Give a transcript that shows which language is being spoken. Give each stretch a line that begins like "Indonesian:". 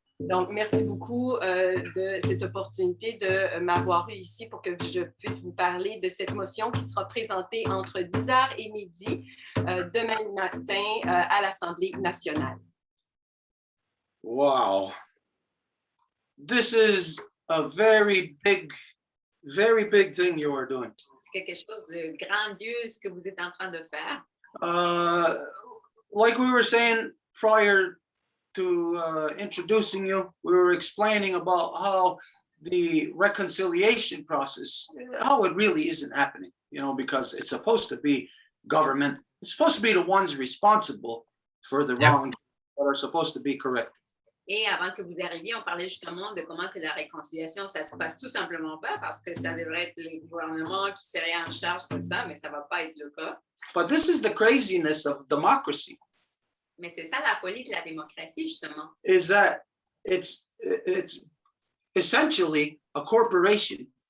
French: Donc, merci beaucoup de cette opportunité de m'avoir eu ici pour que je puisse vous parler de cette motion qui sera présentée entre 10h et midi demain matin à l'Assemblée nationale. Wow.
English: This is a very big thing you are doing.
French: C'est quelque chose de grandiose que vous êtes en train de faire.
English: Like we were saying prior to introducing you, we were explaining about how the reconciliation process, how it really isn't happening, you know, because it's supposed to be government. It's supposed to be the ones responsible for the wrongs that are supposed to be corrected.
French: Et avant que vous arriviez, on parlait justement de comment que la réconciliation, ça se passe tout simplement pas parce que ça devrait être les gouvernements qui seraient en charge de ça, mais ça va pas être le cas.
English: But this is the craziness of democracy,
French: Mais c'est ça la folie de la démocratie, justement.
English: is that it's essentially a corporation.